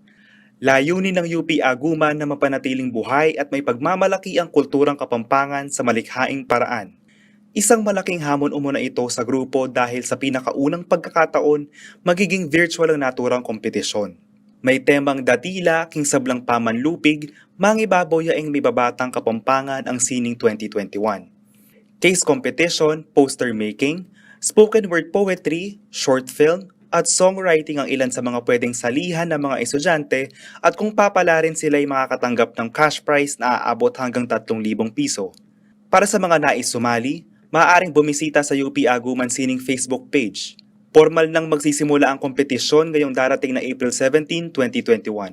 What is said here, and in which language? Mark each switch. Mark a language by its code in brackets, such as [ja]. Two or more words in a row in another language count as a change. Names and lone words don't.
[tl] Layunin ng UP Aguman na mapanatiling buhay at may pagmamalaki ang kulturang Kapampangan sa malikhaing paraan. Isang malaking hamon umuna ito sa grupo dahil sa pinakaunang pagkakataon, magiging virtual ang naturang kompetisyon. May temang [pam] datila, king sablang pamanlupig, mangibaboy yaeng may babatang Kapampangan [tl] ang Sining 2021. [en] Case competition, poster making, spoken word poetry, short film, [tl] at songwriting ang ilan sa mga pwedeng salihan ng mga estudyante at kung papalarin sila ay makakatanggap ng [en] cash prize [tl] na aabot hanggang 3,000 piso. Para sa mga nais sumali, maaaring bumisita sa UP Aguman Sining Facebook page. Formal nang magsisimula ang kompetisyon ngayong darating na April 17, 2021.